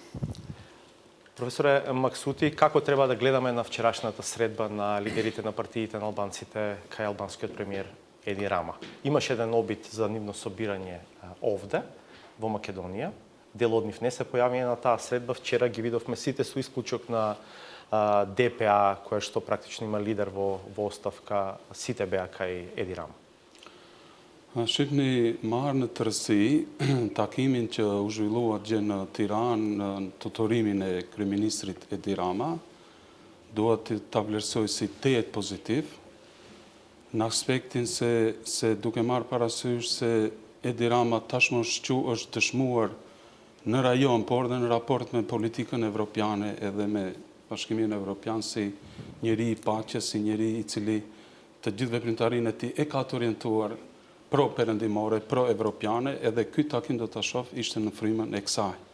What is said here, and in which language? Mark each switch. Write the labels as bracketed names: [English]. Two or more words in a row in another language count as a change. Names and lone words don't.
[Macedonian] Професоре Максути, како треба да гледаме на вчерашната средба на лидерите на партиите на албанците кај албанскиот премиер Еди Рама? Имаше еден обид за нивно собирање овде, во Македонија. Дел од нив не се појавија на таа средба. Вчера ги видовме сите со исклучок на ДПА, која што практично има лидер во оставка, сите беа кај Еди Рама. [Albanian] Shqipni marrë në tërësi takimin që u zhvilluar gjë në Tiranë në tutorimin e kryeministrit Edi Rama, duhet ta vlerësoj si tejet pozitiv, në aspektin se duke marrë parasysh se Edi Rama tashmë është dëshmuar në rajon, por dhe në raport me politikën evropiane edhe me Bashkimin Evropian si njeri i paqes, si njeri i cili të gjithë veprimtarinë e tij e ka të orientuar pro-perëndimore, pro-evropiane, edhe ky takim do ta shoh ishte në frymën e kësaj.